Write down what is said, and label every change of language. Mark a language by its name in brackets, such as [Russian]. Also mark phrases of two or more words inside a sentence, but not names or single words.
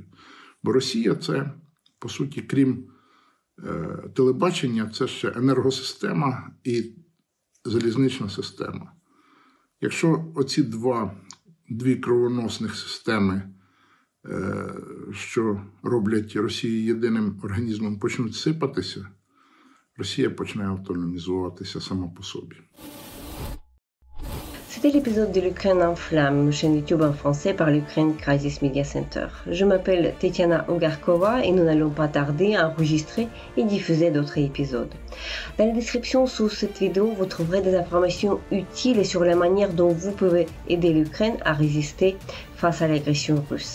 [Ukrainian] Бо Росія – це, по суті, крім телебачення, це ще енергосистема і залізнична система. Якщо оці дві кровоносних системи, що роблять Росію єдиним організмом, почнуть сипатися, Росія почне автономізуватися сама по собі. [French] C'était l'épisode de l'Ukraine en flammes, une chaîne YouTube en français par l'Ukraine Crisis Media Center. Je m'appelle Tetiana Ogarkova et nous n'allons pas tarder à enregistrer et diffuser d'autres épisodes. Dans la description sous cette vidéo, vous trouverez des informations utiles sur la manière dont vous pouvez aider l'Ukraine à résister face à l'agression russe.